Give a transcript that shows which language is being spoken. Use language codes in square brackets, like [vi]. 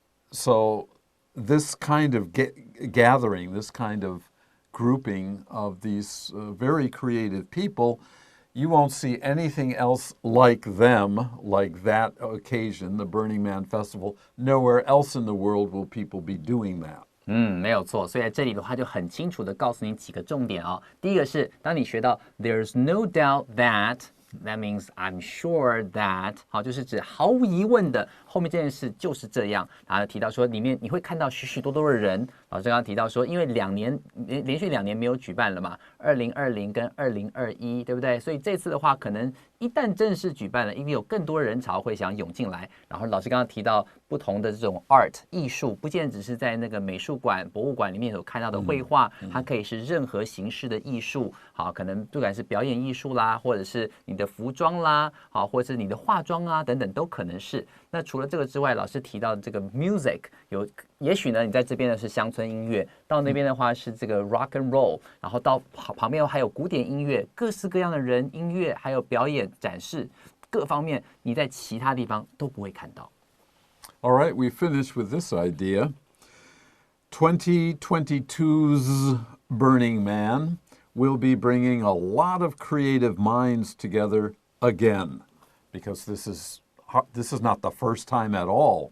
[en] So this kind of gathering, this kind of grouping of these very creative people, you won't see anything else like them, like that occasion, the Burning Man Festival. Nowhere else in the world will people be doing that. [zh] 没有错，所以在这里的话就很清楚的告诉你几个重点哦。第一个是，当你学到 [en] "There's no doubt that"， that means I'm sure that， [zh] 好，就是指毫无疑问的，后面这件事就是这样。然后提到说，里面你会看到许多的人。老师刚刚提到说，因为连续2年没有举办了嘛，2020跟2021，对不对？所以这次的话，可能一旦正式举办了，因为有更多人潮会想涌进来。然后老师刚刚提到不同的这种 art 艺术，不见只是在那个美术馆、博物馆里面所看到的绘画，它可以是任何形式的艺术。好，可能不管是表演艺术啦，或者是你的服装啦，好，或者是你的化妆啊等等，都可能是。那除了这个之外，老师提到的这个 music， 也许呢，你在这边的是乡村音乐，到那边的话是这个 rock and roll， 然后到旁边还有古典音乐，各式各样的人、音乐，还有表演展示，各方面你在其他地方都不会看到。 [en] All right, we finished with this idea. 2022's Burning Man will be bringing a lot of creative minds together again, because this is not the first time at all.